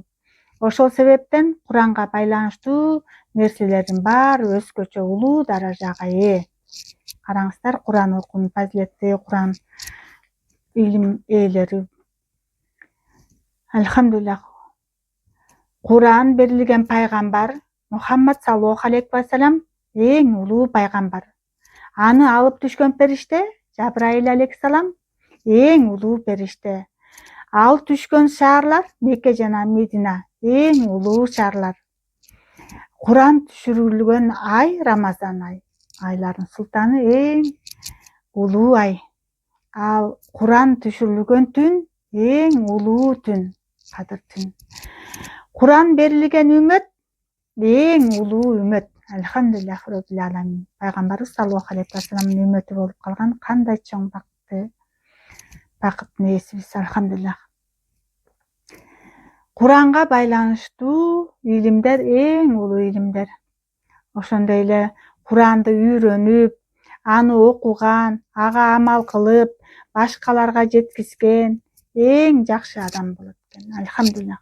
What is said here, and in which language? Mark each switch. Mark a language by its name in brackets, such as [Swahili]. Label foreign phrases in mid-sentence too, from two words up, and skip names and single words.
[Kyrgyz] Ошол себептен Куранга байланыштуу нерселердин баары өзгөчө улуу даражага ээ. Караңыздар, Куран окуун фазилетти, Куран илим ээлери. Алхамдулиллах. Куран берилген пайгамбар Мухаммад [Arabic] صلى الله عليه وسلم [Kyrgyz] эң улуу пайгамбар. Аны алып түшкөн периште Жабраил алейхиссалам эң улуу периште. Ал түшкөн шаарлар Мекке жана Медина эң улуу шаарлар. Куран түшүрүлгөн ай Рамазан ай. Айлардын султаны эң улуу ай. Ал Куран түшүрүлгөн түн эң улуу түн, Кадыр түн. Куран берилген үммөт эң улуу үммөт. [Arabic] الحمد لله رب العالمين. [Kyrgyz] Пайгамбарыбыз [Arabic] صلى الله عليه وسلم [Kyrgyz] үммөтү болуп калган кандай чоң бакыттын ээсибиз, алхамдулиллах. Куранга байланыштуу илимдер эң улуу илимдер. Ошондой эле Куранды үйрөнүп, аны окуган, ага амал кылып, башкаларга жеткизген эң жакшы адам болот экен, алхамдулиллах.